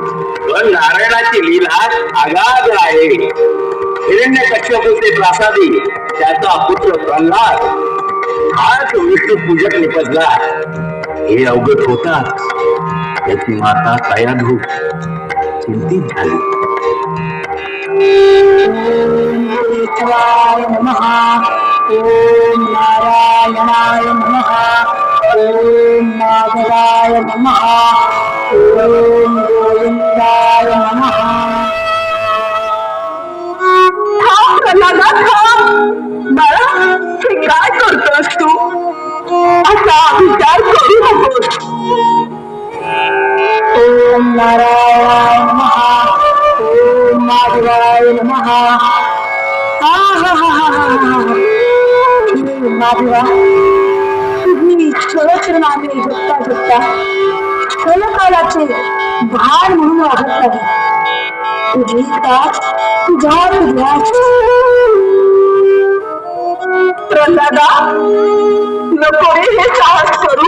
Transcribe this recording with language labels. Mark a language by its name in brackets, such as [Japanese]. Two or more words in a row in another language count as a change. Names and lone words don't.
[Marathi] पण नारायणाची लीला अगाध आहे. हिरण्यकश्यपूचे प्रासादी त्याचा पुत्र प्रल्हाद हाच विष्णू पूजक निपजला. हे अवगत होता त्याची माता तयाधू चिंतित झाली. [Sanskrit] ओम नारायणाय नमः. ओम माधवाय नमः. ओम गोविंदाय नमः. [Marathi] थांब प्रल्हादा, थांब. बाळा, हे काय करतोस तू? असा विचार करू नकोस. [Sanskrit] ओम नारायणाय नमः. ओम माधवाय नमः. [Marathi] माधवा, तुम्ही सहस्रनामे जपता जपता स्थलकालाचे भार म्हणून वागत नाही. तुझी तास तुझ्याच प्रल्हादा, नको रे हे साहस करू.